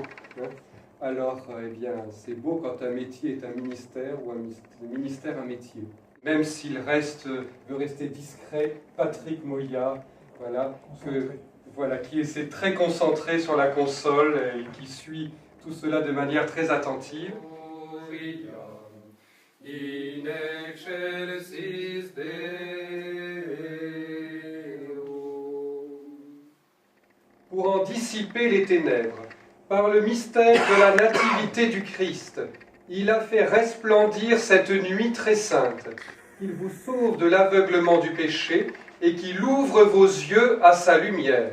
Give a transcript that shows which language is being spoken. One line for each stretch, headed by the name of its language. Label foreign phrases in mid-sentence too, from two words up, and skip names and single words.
French: Alors, eh bien, c'est beau quand un métier est un ministère ou un ministère un métier. Même s'il veut rester discret, Patrick Moya, qui est très concentré sur la console et qui suit tout cela de manière très attentive.
Latin: In excelsis Deo.
French: Pour en dissiper les ténèbres, par le mystère de la nativité du Christ, il a fait resplendir cette nuit très sainte, qu'il vous sauve de l'aveuglement du péché et qu'il ouvre vos yeux à sa lumière.